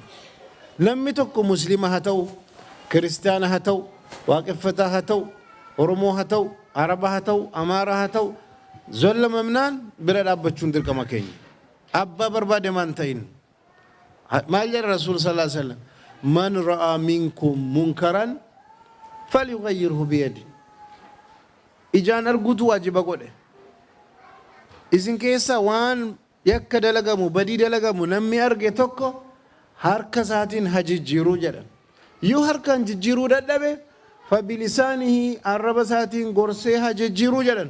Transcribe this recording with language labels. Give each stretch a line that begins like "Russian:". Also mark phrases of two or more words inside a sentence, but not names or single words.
Oromo: Namni tokko muslima haa ta'u, kiristaana haa ta'u, waaqeffataa haa ta'u, oromoo haa ta'u, araba haa ta'u, amaara haa ta'u, zollamamnaan bira dhaabbachuun dirqama keenya. Abbaa barbaade maan ta'in. Maal jedha Rasuul
Arabic: صلى الله عليه وسلم? من رأى منكم منكرا فليغيره بيده.
Oromo: Ijaan arguutu waajiba godhe. Isin keessa waan yakka dalagamu badii dalagamu namni arge tokko harka isaatiin hajijjiiruu jedhan. Yoo harkaan jijjiiruu dadhabe fabilisaanihi arraba isaatiin gorsee hajijjiiruu jedhan.